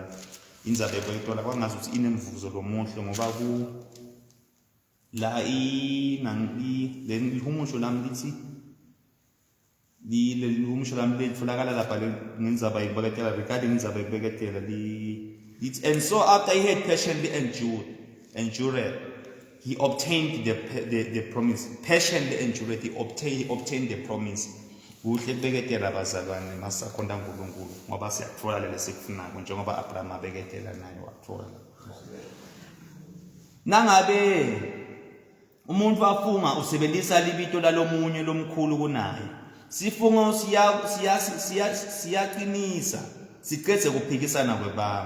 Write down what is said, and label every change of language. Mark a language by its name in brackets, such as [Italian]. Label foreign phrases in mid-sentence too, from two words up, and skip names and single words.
[Swati] Indzaba yebeketela kwangazi ukuthi inemvuzo lomuhle ngoba la lihumusho lami lithi lihumusho lami litfolakala lapha ngendzaba yebeketela regarding indzaba yebeketela lithi, [English] and so after he had patiently endured, he obtained the promise. Patiently endured, he obtained the promise. [Swati] Kuhle kubeketela bazalwane masakhonda uNkulunkulu ngoba siyathola lesikufunako njengoba Abraham abeketela naye wathola. Nangabe umuntu afunga usebenzisa libito lalomunye lomkhulu kunaye. Sifungo siyaqinisa siqedze kuphikisana kwebantu.